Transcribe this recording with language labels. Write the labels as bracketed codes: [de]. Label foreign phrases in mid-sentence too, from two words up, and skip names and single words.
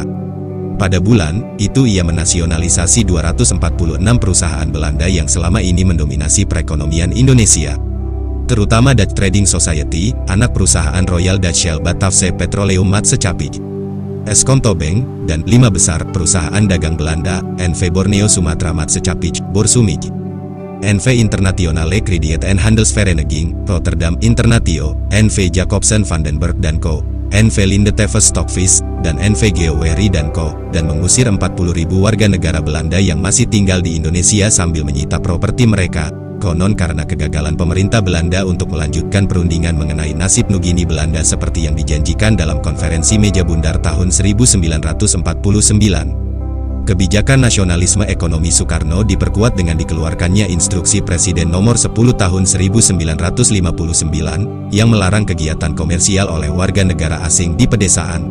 [id] Pada bulan itu ia menasionalisasi 246 perusahaan Belanda yang selama ini mendominasi perekonomian Indonesia. Terutama Dutch Trading Society, anak perusahaan Royal Dutch Shell Batavse Petroleum Maatschappij, Eskonto Bank, dan 5 besar perusahaan dagang Belanda, NV Borneo Sumatra Maatschappij, Borsumij, NV Internationale Krediet en Handelsvereniging, Rotterdam Internatio, NV Jacobsen Vandenberg & Co., NV Linde Tevez Stockfish, dan NV Geoweri & Co., dan mengusir 40.000 warga negara Belanda yang masih tinggal di Indonesia sambil menyita properti mereka, konon karena kegagalan pemerintah Belanda untuk melanjutkan perundingan mengenai nasib Nugini Belanda seperti yang dijanjikan dalam konferensi Meja Bundar tahun 1949. Kebijakan nasionalisme ekonomi Soekarno diperkuat dengan dikeluarkannya Instruksi Presiden Nomor 10 Tahun 1959 yang melarang kegiatan komersial oleh warga negara asing di pedesaan.